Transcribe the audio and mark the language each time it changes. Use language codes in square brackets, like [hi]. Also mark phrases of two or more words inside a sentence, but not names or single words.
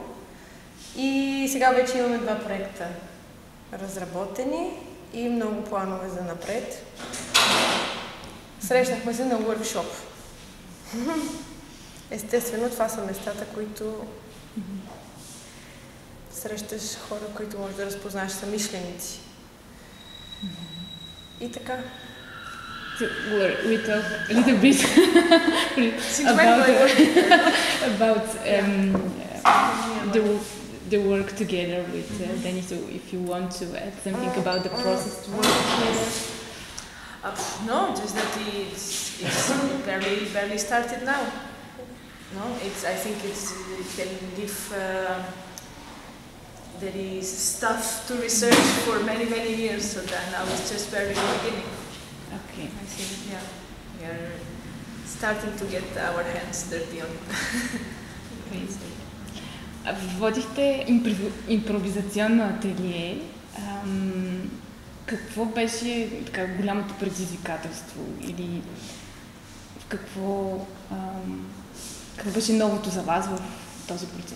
[bg] И сега вече имаме 2 проекта разработени и много планове за напред. Срещнахме се на workshop. Естествено, това са местата, които срещаш хора, които можеш да разпознаеш съмишленици. И така. [en] So we talk a little bit about the work together with Danny. So if you want to add something about the process to work together. No, just that it's barely started now. No, I think it can give. There is stuff to research for many years, so that now it's just very beginning. Okay. I think, yeah, we are starting to get our hands dirty on it. [bg] Водихте импровизационно ателие. Какво беше така голямото предизвикателство или какво беше новото за вас в този процес?